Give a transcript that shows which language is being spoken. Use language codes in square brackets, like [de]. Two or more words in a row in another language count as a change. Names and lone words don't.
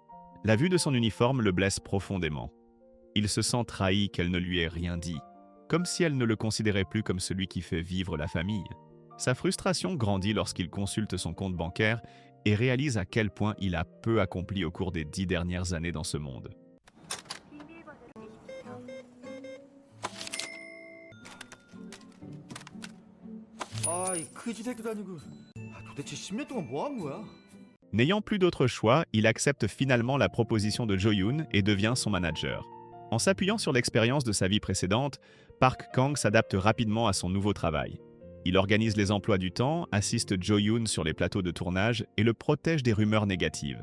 [fr] La vue de son uniforme le blesse profondément. Il se sent trahi qu'elle ne lui ait rien dit, comme si elle ne le considérait plus comme celui qui fait vivre la famille. Sa frustration grandit lorsqu'il consulte son compte bancaire et réalise à quel point il a peu accompli au cours des 10 dernières années dans ce monde. [ko] 이 그지 새끼도 아니고 도대체 10년 동안 뭐 한 거야? [fr] N'ayant plus d'autre choix, il accepte finalement la proposition de Jo-yoon et devient son manager. En s'appuyant sur l'expérience de sa vie précédente, Park Kang s'adapte rapidement à son nouveau travail. Il organise les emplois du temps, assiste Jo-yoon sur les plateaux de tournage et le protège des rumeurs négatives.